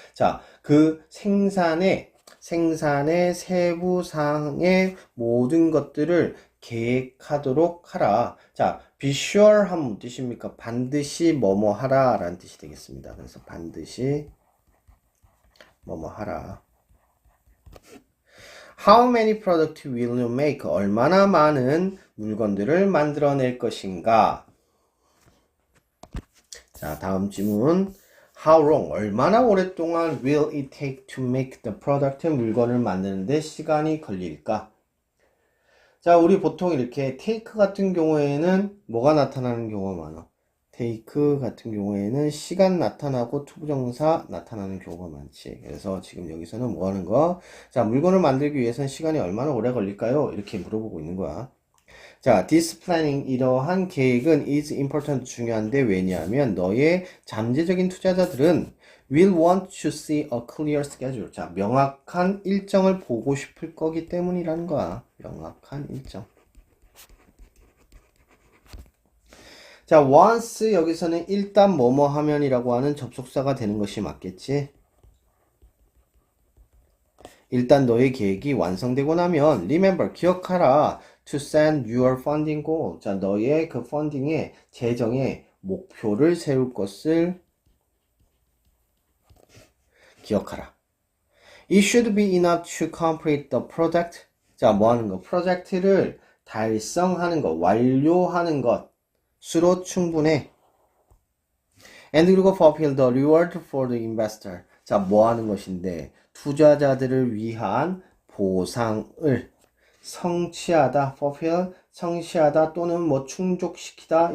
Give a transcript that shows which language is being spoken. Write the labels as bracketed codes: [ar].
[ko] 자, 그 생산의 세부 사항의 모든 것들을 계획하도록 하라. 자, be sure 하면 무슨 뜻입니까? 반드시 뭐뭐 하라 라는 뜻이 되겠습니다. 그래서 반드시 뭐뭐 하라. [en] How many products will you make? [ko] 얼마나 많은 물건들을 만들어낼 것인가? 자, 다음 질문. [en] How long? [ko] 얼마나 오랫동안 [en] will it take to make the product? [ko] 물건을 만드는데 시간이 걸릴까? 자, 우리 보통 이렇게 take 같은 경우에는 뭐가 나타나는 경우가 많아? take 같은 경우에는 시간 나타나고 투부정사 나타나는 경우가 많지. 그래서 지금 여기서는 뭐 하는 거? 자, 물건을 만들기 위해서는 시간이 얼마나 오래 걸릴까요? 이렇게 물어보고 있는 거야. [en] 자, this planning, [ko] 이러한 계획은 [en] is important, [ko] 중요한데 왜냐하면 너의 잠재적인 투자자들은 [en] will want to see a clear schedule. [ko] 자, 명확한 일정을 보고 싶을 거기 때문이라는 거야. 명확한 일정. 자, once 여기서는 일단 뭐뭐 하면이라고 하는 접속사가 되는 것이 맞겠지? 일단 너의 계획이 완성되고 나면 remember, 기억하라. [en] to set your funding goal. [ko] 자, 너의 그 펀딩의 재정의 목표를 세울 것을 기억하라. [en] It should be enough to complete the project. [ko] 자, 뭐 하는 거? 프로젝트를 달성하는 것, 완료하는 것으로 충분해. [en] And 그리고 fulfill the reward for the investor. [ko] 자, 뭐 하는 것인데? 투자자들을 위한 보상을 성취하다, fulfill, 성취하다 또는 뭐 충족시키다.